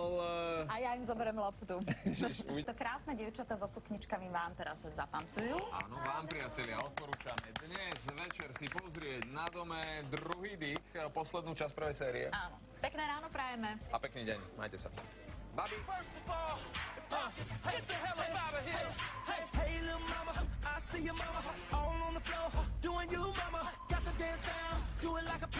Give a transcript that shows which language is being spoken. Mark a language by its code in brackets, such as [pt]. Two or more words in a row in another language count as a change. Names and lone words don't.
[sk] A ja im zoberiem loptu. To krásne dievčatá so sukničkami vám teraz zatancujú. Áno, vám, priatelia, odporúčame dnes večer si pozrieť na dome druhý dých, poslednú časť prvej série. Áno. Pekné ráno prajeme. A pekný deň. Majte sa. Babi. [en] Get the hell up out of here. Hey, little mama, I see your mama all on the floor doing you, mama. Got to dance down, do it like